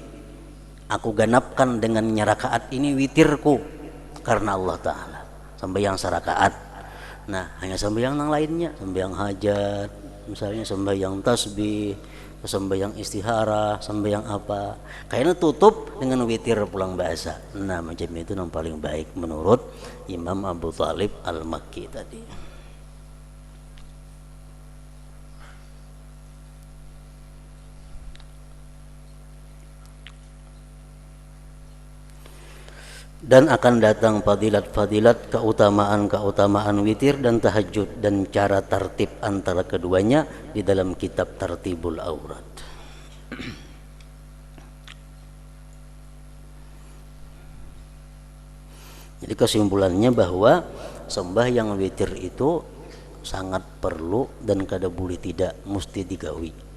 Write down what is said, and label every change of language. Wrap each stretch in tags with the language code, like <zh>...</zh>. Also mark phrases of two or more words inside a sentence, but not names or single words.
<id>Aku ganapkan dengan rakaat ini witirku karena Allah Ta'ala. Sembahyang sarakaat. Nah, hanya sembahyang yang lainnya, sembahyang hajat, misalnya sembahyang tasbih, sembahyang istihara, sembahyang apa, kayaknya tutup dengan witir pulang bahasa. Nah, macam itu yang paling baik menurut Imam Abu Thalib Al-Makki tadi. Dan akan datang fadilat-fadilat, keutamaan witir dan tahajud, dan cara tertib antara keduanya di dalam kitab Tartibul Aurat. Jadi kesimpulannya bahwa sembahyang witir itu sangat perlu dan kada boleh tidak, mesti digawi.</id>